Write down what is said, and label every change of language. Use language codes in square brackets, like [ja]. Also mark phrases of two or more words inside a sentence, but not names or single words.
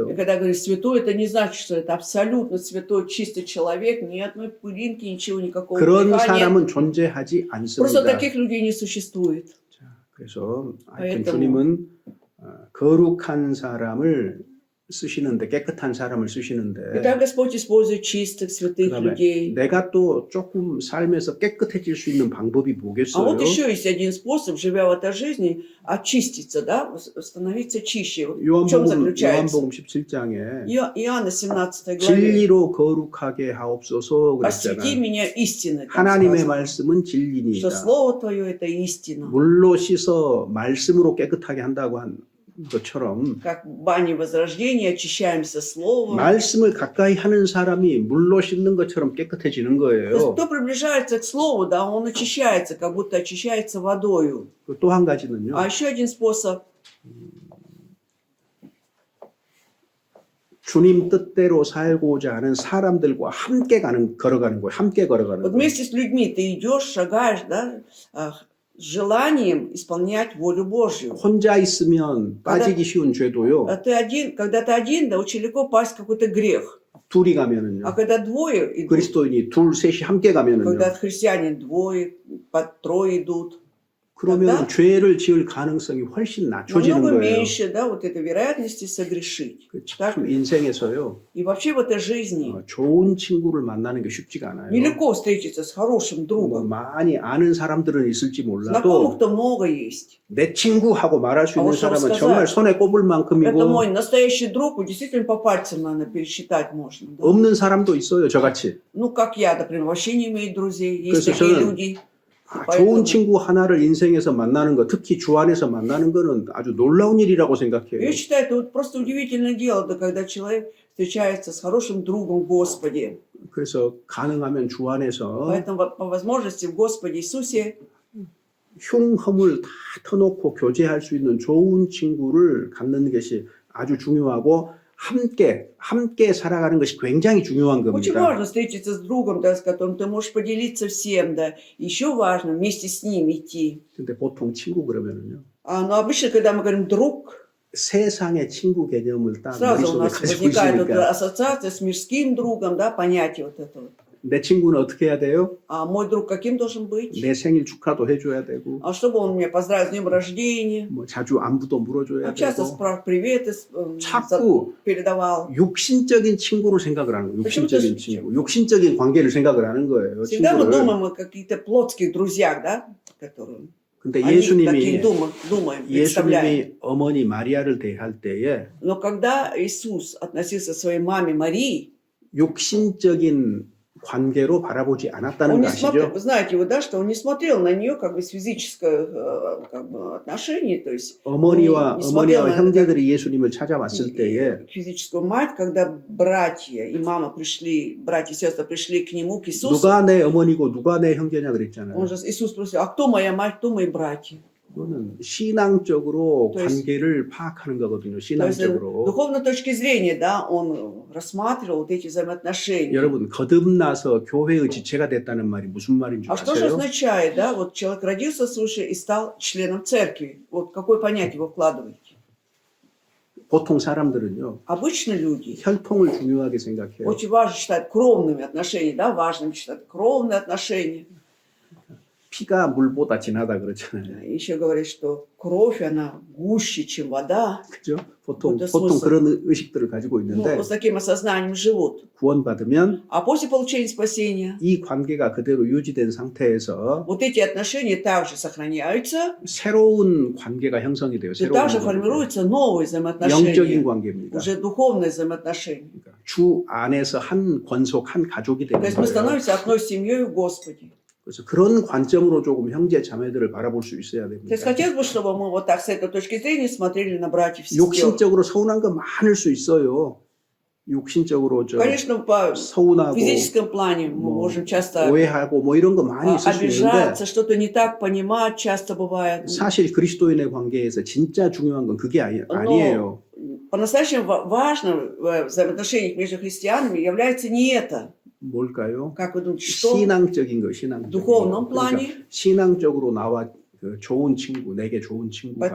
[ru] И когда говорю святой, это не значит, что это абсолютно святой, чистый человек, ни одной пылинки, ничего, никакого [ko] 그런 [ru] греха нет. [ko] 사람은 존재하지 [ru] Просто [ko] 않습니다. [ru] таких людей не существует. [ko] 자, 그래서 하여튼 [ru] поэтому- [ko] 주님은 거룩한 사람을 쓰시는데 깨끗한 사람을 쓰시는데 [ru] Итак, Господь использует чистых, святых [ko] 그다음에 [ru] людей. [ko] 내가 또 조금 삶에서 깨끗해질 수 있는 방법이 [ru] А [ko] 뭐겠어요? [ru] вот еще есть один способ, живя в этой жизни, очиститься, да, становиться чище. В чем заключается? [ko] 요한복음 17장에 [ru] Иоанна 17 главе. [ko] 진리로 거룩하게 하옵소서 [ru] Освети [ko] 그랬잖아요. [ru] меня истиной. там [ko] 하나님의 [ru] сказано. [ko] 말씀은 [ru] Что [ko] 진리니이다. [ru] Слово Твое – это истина. [ko] 물로 씻어 말씀으로 깨끗하게 한다고 한 것처럼 [ru] Как в бане возрождения очищаемся Словом. [ko] 말씀을 가까이 하는 사람이 물로 씻는 것처럼 깨끗해지는 [ru] То есть, [ko] 거예요. [ru] кто приближается к Слову, да, он очищается, как будто очищается водою. [ko] 또 한 가지는요. [ru] А еще один способ. [ko] 주님 뜻대로 살고자 하는 사람들과 함께 걸어가는 거예요. 함께 걸어가는 [ru] Вот [ko] 거예요. [ru] вместе с людьми ты идешь, шагаешь, да, с желанием исполнять волю Божью. [ko] 혼자 있으면 빠지기 쉬운 죄도요. [ru] А ты один, когда ты один, да, очень легко пасть в какой-то грех. [ko] 둘이 가면은요. [ru] А когда двое идут, [ko] 그리스도인이 둘, 셋이 함께 가면은요. [ru] когда христиане двое, по трое идут, [ko] 그러면 [ru] тогда [ko] 죄를 지을 가능성이 훨씬 낮춰지는 [ru] намного [ko] 거예요. [ru] меньше, да, вот этой вероятности согрешить. [ko] 참 인생에서요. [ru] И вообще в этой жизни [ko] 좋은 친구를 만나는 게 쉽지가 않아요. [ru] нелегко встретиться с хорошим [ko] 뭐 [ru] другом. [ko] 많이 아는 사람들은 있을지 몰라도 [ru] Знакомых-то много есть. [ko] 내 친구하고 말할 수 있는 [ru] 아, что [ko] 사람은 [ru] сказать? [ko] 정말 손에 꼽을 [ru] Это [ko] 만큼이고 [ru] мой настоящий друг, действительно по пальцам, наверное, пересчитать можно. Да? [ko] 없는 사람도 있어요, 저같이. [ru] Ну, как я, например, вообще не имею друзей. Есть [ko] 그래서 [ru] такие [ko] 저는 [ru] люди. [ko] 좋은 친구 하나를 인생에서 만나는 거, 특히 주 안에서 만나는 거는 아주 놀라운 일이라고 생각해요. [ru] Я считаю, это вот просто удивительное дело, да, когда человек встречается с хорошим другом в Господе. [ko] 그래서 가능하면 주 안에서 [ru] Поэтому по возможности в Господе Иисусе [ko] 흉허물 다 터놓고 교제할 수 있는 좋은 친구를 갖는 것이 아주 중요하고 함께 살아가는 것이 굉장히 중요한 [ru] очень [ko] 겁니다. [ru] важно встретиться с другом, да, с которым ты можешь поделиться всем, да. Еще важно вместе с ним идти. [ko] 근데 보통 친구 그러면은요. [ru] Но обычно, когда мы говорим друг, [ko] 세상의 친구 개념을 딱 [ru] сразу у [ko] 머릿속에 [ru] нас [ko] 가지고 [ru] возникает вот [ko] 있으니까 [ru] ассоциация с мирским другом, да, понятие вот этого. [ko] 내 친구는 어떻게 해야 돼요? [ru] А мой друг каким должен быть? [ko] 내 생일 축하도 해줘야 되고 [ru] А чтобы он меня поздравил с днем рождения, [ko] 뭐 자주 안부도 물어줘야 [ru] часто [ko] 되고 [ru] приветы [ko] 자꾸 [ru] передавал. [ko] 육신적인 친구를 생각을 하는 거예요. 육신적인 [ru] почему-то [ko] 친구, 육신적인 관계를 생각을 하는 거예요. [ru] Всегда мы [ko] 친구를. [ru] думаем о каких-то плотских друзьях, да, которые [ko] 근데 [ru] о них [ko] 예수님이 [ru] таких думаем, представляем. [ko] 예수님이 어머니 마리아를 대할 때에 [ru] Но когда Иисус относился к своей маме Марии, [ko] 육신적인 관계로 바라보지 않았다는 [ru] Он [ko] 거 [ru] не смотрел, [ko] 아시죠? [ru] вы знаете его, да, что он не смотрел на нее как бы с физического как бы, отношения, то есть [ko] 어머니와 [ru] не смотрел на это как [ko] 형제들이 예수님을 찾아왔을 때에 [ru] физическую мать, когда братья и мама пришли, братья и сестры пришли к нему, к Иисусу, [ko] 누가 내 어머니고 누가 내 형제냐 그랬잖아요. [ru] он же, Иисус спросил, а кто моя мать, кто мои братья? [ko] 그거는 신앙적으로 [ru] То есть- [ko] 관계를 파악하는 거거든요. [ru] То есть с [ko] 신앙적으로. [ru] духовной точки зрения, да, он рассматривал вот эти взаимоотношения. [ko] 여러분 거듭나서 교회의 지체가 됐다는 말이 무슨 말인 줄 [ru] А что же [ko] 아세요? [ru] означает, да, вот человек родился свыше и стал членом церкви? Вот какое понятие вы вкладываете? [ko] 보통 사람들은요. [ru] Обычно люди [ko] 혈통을 중요하게 생각해요. [ru] очень важно считают кровными отношениями, да, важным считают кровные отношения. [ko] 피가 물보다 진하다 그렇잖아요. [ru] Еще говорят, что кровь, она гуще, чем вода. [ko] 그죠? 보통 그것도 보통 [ru] смысл. [ko] 그런 의식들을 가지고 [ru] Ну, [ko] 있는데 [ru] вот с таким осознанием живут. [ko] 구원받으면 [ru] А после получения спасения [ko] 이 관계가 그대로 유지된 상태에서 [ru] вот эти отношения также сохраняются, [ko] 새로운 관계가 형성이 돼요. [ru] и [ko] 새로운 [ru] также [ko] 관계. [ru] формируются новые [ko] 영적인 [ru] взаимоотношения, [ko] 관계입니다. [ru] уже духовные взаимоотношения. [ko] 그러니까 주 안에서 한 권속, 한 가족이 [ru] То [ko] 되는 [ru] есть мы [ko] 거예요. [ru] становимся одной семьей в Господе. [ko] 그래서 그런 관점으로 조금 형제 자매들을 바라볼 수 있어야 [ru] То [ko] 됩니다. [ru] есть хотелось бы, чтобы мы вот так с этой точки зрения смотрели на братьев и сестер. [ko] 욕심적으로 서운한 거 많을 수 있어요. 욕심적으로 저 [ru] Конечно, по [ko] 서운하고 [ru] физическом плане мы [ko] 뭐 [ru] можем часто [ko] 오해하고 뭐 이런 거 많이 있을 수 있는데 [ru] обижаться, что-то не так понимать часто бывает. [ko] 사실 그리스도인의 관계에서 진짜 중요한 건 그게 아니에요. [ru] По-настоящему важным в взаимоотношениях между христианами является не это. [ko] 뭘까요? [ru] Как вы думаете, что [ko] 신앙적인 거, [ru] в [ko] 신앙적인 [ru] духовном [ko] 거. [ru] плане? [ko] 신앙적으로 나와 그 좋은 친구, 내게 좋은 친구가